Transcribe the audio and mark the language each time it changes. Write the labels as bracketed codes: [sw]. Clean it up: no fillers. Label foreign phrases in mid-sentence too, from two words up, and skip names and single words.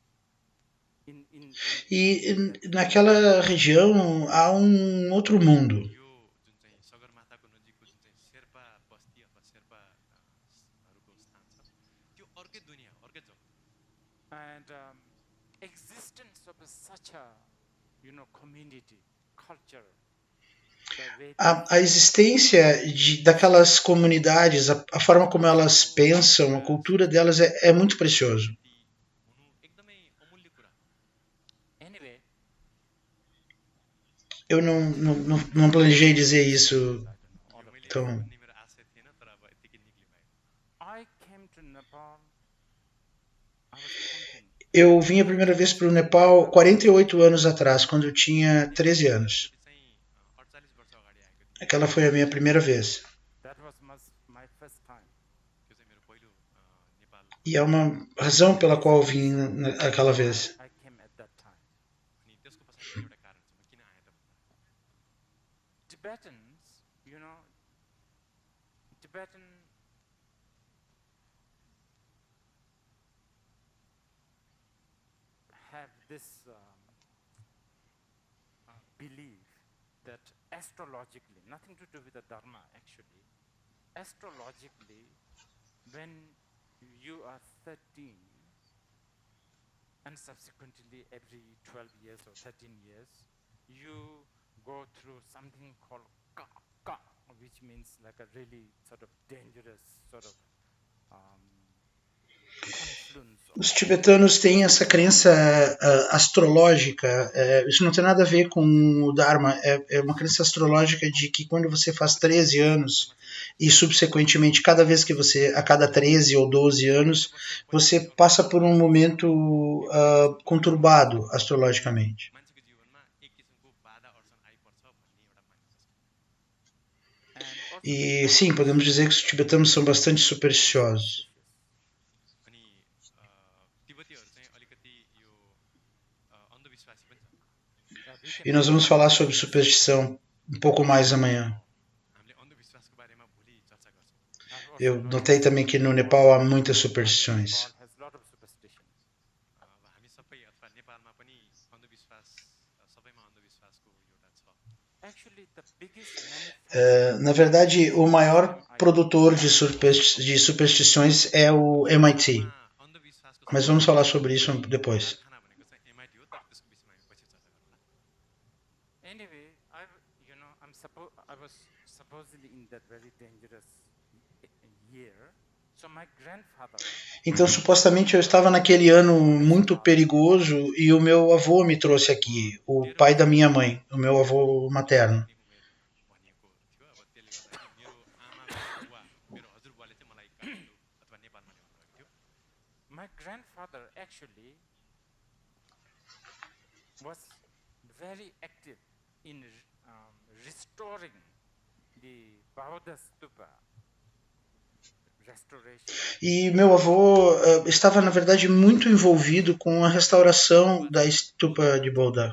[pt] E naquela região há um outro mundo. [ne] यो जुन चाहिँ सगरमाथाको नजिकको जुन चाहिँ शेर्पा बस्ती अथवा शेर्पाहरूको स्थान छ त्यो अर्कै दुनियाँ अर्कै [en] of such a, community, culture, the way [pt] A existência daquelas comunidades, a forma como elas pensam, a cultura delas é muito precioso. [ne] हुनु एकदमै अमूल्य कुरा हो [en] anyway, [pt] Eu não planejei dizer isso. [en] all [ne] यो [en] of [ne] मैले [pt] Então, [ne] यसो भन्ने मेरो आशा थिएन तर अब यतिकै निक्ली भयो [en] I came to Nepal. I was counting. [pt] eu vim a primeira vez para o Nepal 48 anos atrás, quando eu tinha 13 anos. [ne] एकचोटि चाहिँ 48 वर्ष अगाडि आएको थिएँ [pt] Aquela foi a minha primeira vez. [en] That was my first time. [ne] त्यो चाहिँ मेरो पहिलो नेपाल [pt] E é uma razão pela qual eu vim naquela vez. [en] I came at that time. [ne] अनि त्यसको पछाडि पनि एउटा कारण छ म किन आएँ त भन्दा [en] Tibetans, Tibetan have this belief that astrologically, nothing to do with the Dharma actually, astrologically, when you are 13 and subsequently every 12 years or 13 years, you go through something called ka, which means like a really sort of dangerous sort of confluence. [pt] Os tibetanos têm essa crença astrológica. Isso não tem nada a ver com o Dharma. É uma crença astrológica de que quando você faz 13 anos e subsequentemente a cada 13 ou 12 anos, você passa por um momento conturbado astrologicamente. [ne] मान्छेको जीवनमा एक किसिमको बाधा अर्चन आइपर्छ भन्ने एउटा मान्यता छ [en] And also [pt] E sim, podemos dizer que os tibetanos são bastante supersticiosos. [ne] अनि तिब्बतीहरू चाहिँ अलिकति यो अन्धविश्वासी पनि छ [pt] E nós vamos falar sobre superstição um pouco mais amanhã. [ne] हामीले अन्धविश्वासको बारेमा भोलि चर्चा गर्छौँ [pt] Eu notei também que no Nepal há muitas superstições. [en] Nepal has a lot of superstitions. [ne] अब हामी सबै अथवा नेपालमा पनि अन्धविश्वास सबैमा अन्धविश्वासको एउटा छ [en] Actually, the biggest manufacturer [pt] Na verdade, o maior produtor de superstições é o MIT. [ne] अन्धविश्वासको [pt] Mas vamos falar sobre isso depois. [ne] कारखाना भनेको चाहिँ एमआइटी हो तर त्यसको विषयमा हामी पछि चर्चा गरौँला [en] anyway, I was supposedly in that very dangerous year. So my grandfather, [pt] Então, supostamente, eu estava naquele ano muito perigoso e o meu avô me trouxe aqui, o pai da minha mãe, o meu avô materno. [ne] भनिएको थियो अब त्यसले गर्दाखेरि मेरो आमाको बुवा मेरो हजुरबुवाले चाहिँ मलाई काठमाडौँ अथवा नेपालमा ल्याउनु भएको थियो [en] my grandfather actually was very active in restoring the Bauddha Stupa restoration. [pt] E meu avô estava, na verdade, muito envolvido com a restauração da estupa de Bodha.